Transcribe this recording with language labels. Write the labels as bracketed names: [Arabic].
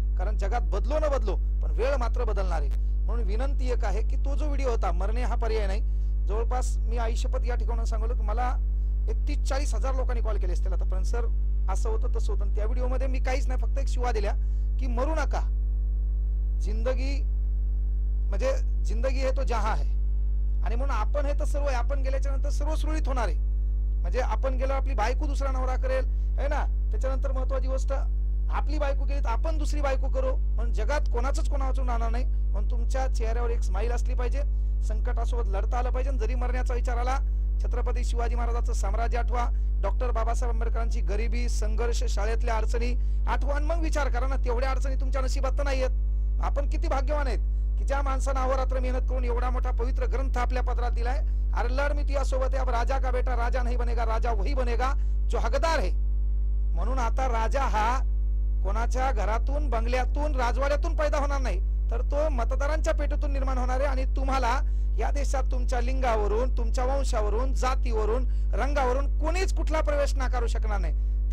[Marathi] कारण जगात बदलो न बदलो पण वेळ मात्र बदलणार आहे. म्हणून विनंती एक आहे की तो जो व्हिडिओ होता, मरणे हा पर्याय नाही, जवळपास मी आयुष्यपत या ठिकाणी सांगलो की मला 31-40 हजार लोकांनी कॉल केले असतील आतापर्यंत. सर असं होतं तसं होतं. त्या व्हिडिओमध्ये मी काहीच नाही, फक्त एक शिवा दिल्या की मरू नका. [Hindi] जिंदगी म्हणजे जिंदगी है तो जहां है. [Marathi] आणि म्हणून आपण हे तर सर्व आहे, आपण गेल्याच्या नंतर सर्व सुरळीत होणार आहे. म्हणजे आपण गेलो आपली बायको दुसरा नवरा करेल [Hindi] है ना. [Marathi] त्याच्यानंतर महत्वाची गोष्ट, आपली बायको केली तर आपण दुसरी बायको करू. म्हणून जगात कोणाचंच कोणाचं राहणार नाही. म्हणून तुमच्या चेहऱ्यावर एक स्माईल असली पाहिजे, संकटासोबत लढता आलं पाहिजे. जरी मरण्याचा विचार आला, छत्रपती शिवाजी महाराजांचं साम्राज्य आठवा, डॉक्टर बाबासाहेब आंबेडकरांची गरिबी, संघर्ष, शाळेतल्या अडचणी आठवा, आणि मग विचार करा ना, तेवढ्या अडचणी तुमच्या नशिबात तर नाही आहेत. आपण किती भाग्यवान आहेत की ज्या माणसानं अहोरात्र मेहनत करून एवढा मोठा पवित्र ग्रंथ आपल्या पदरात दिलाय। [Hindi] अरे लड़ [Marathi] मी तुझ्या सोबत आहे, [Hindi] अब राजा का बेटा राजा नहीं बनेगा, राजा वही बनेगा जो हकदार है। [Marathi] म्हणून आता राजा हा कोणाच्या घरातून बंगल्यातून राजवाड्यातून पैदा होणार नाही, तर तो मतदारांच्या पेटीतून निर्माण होणार आहे। आणि तुम्हाला या देशात तुमच्या लिंगावरून, तुमच्या वंशावरून, जातीवरून, रंगावरून कोणीच कुठला प्रवेश नाकारू शकणार नाही।